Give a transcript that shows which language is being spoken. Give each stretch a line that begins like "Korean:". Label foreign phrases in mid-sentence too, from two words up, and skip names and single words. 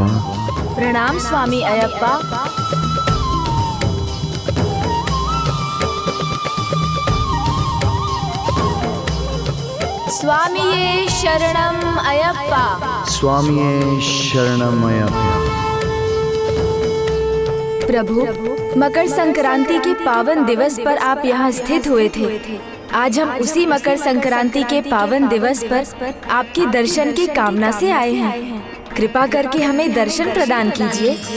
Hindi: प्रणाम स्वामी अयप्पा।
Malayalam: സ്വാമിയേ ശരണം അയ്യപ്പാ। സ്വാമിയേ ശരണം അയ്യപ്പാ।
Hindi: प्रभु, मकर संक्रांति के पावन दिवस पर आप यहाँ स्थित हुए थे। आज हम उसी मकर संक्रांति के पावन दिवस पर आपके दर्शन की कामना से आए हैं। कृपा करके हमें दर्शन प्रदान कीजिए।